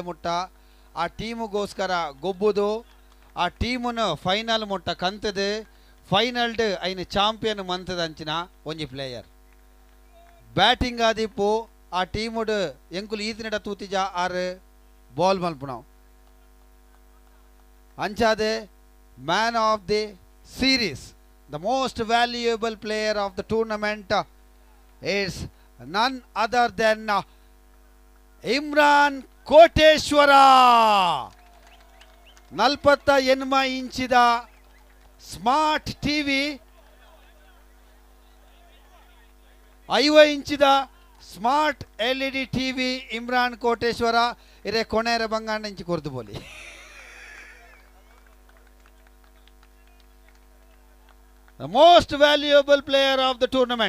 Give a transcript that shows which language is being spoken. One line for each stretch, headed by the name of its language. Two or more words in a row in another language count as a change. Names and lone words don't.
Tulu: ಮುಟ್ಟ ಆ ಟೀಮುಗೋಸ್ಕರ ಗೊಬ್ಬುದು ಆ ಟೀಮುನ ಫೈನಲ್ ಮುಟ್ಟ ಕಂತದು ಫೈನಲ್ಡ್ ಐನ ಚಾಂಪಿಯನ್ ಮಂತದ ಅಂಚಿನ ಒಂಜಿ ಪ್ಲೇಯರ್ ಬ್ಯಾಟಿಂಗ್ ಆದಿಪ್ಪು ಆ ಟೀಮುಡ್ ಎಂಕುಲು ಈತಿನಡ ತೂತಿಜ ಆರು ಬಾಲ್ ಮಲ್ಪುನಾವ್ ಅಂಚಾದೆ
English: man of the series. The most valuable player of the tournament is none other than Imran Koteshwara.
Tulu: 48 ಇಂಚಿದ
English: smart TV
Tulu: 50 ಇಂಚಿದ
English: smart LED TV
Tulu: ಇಮ್ರಾನ್ ಕೋಟೇಶ್ವರ ಇರೆ ಕೊನೆರ ಬಂಗಾಂಡ ಇಂಚಿ ಕೊರ್ದು ಬೋಲಿ.
English: The most valuable player of the tournament.